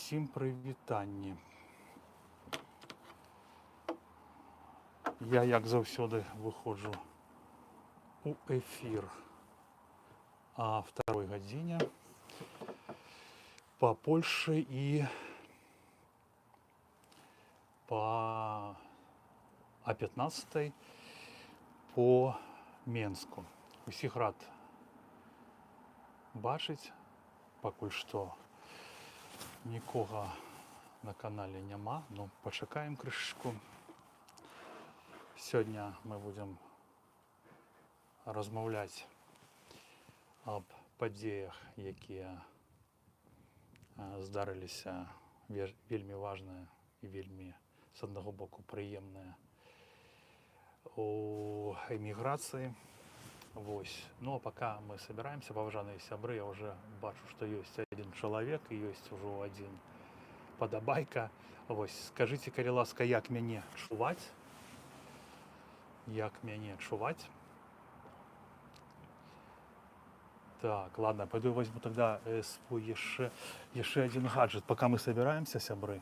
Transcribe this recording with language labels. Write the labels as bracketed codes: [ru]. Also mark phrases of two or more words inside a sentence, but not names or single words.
[be] Усім прывітанні. Я, як заўсёды, выходжу [ru] у эфир [be] о 2 гадзіне [ru] по Польше и о 15 по Менску. [be] Усіх рад бачыць. Пакуль што нікога на канале няма, но пачакаем крышачку. Сёння мы будем размаўляць аб падзеях, якія здарыліся, вельмі важныя і вельмі, з аднаго боку, прыемныя у эміграцыі. [ru] Вось. Ну а пока мы собираемся, [be] паважаныя сябры, я уже бачу, [ru] что есть один человек и есть уже один падабайка. [be] Вось, скажите, калі ласка, як мяне чуваць? Як мяне чуваць? [ru] Так, ладно, пойду возьму тогда свой яшчэ один гаджет, пока мы собираемся, [be] сябры.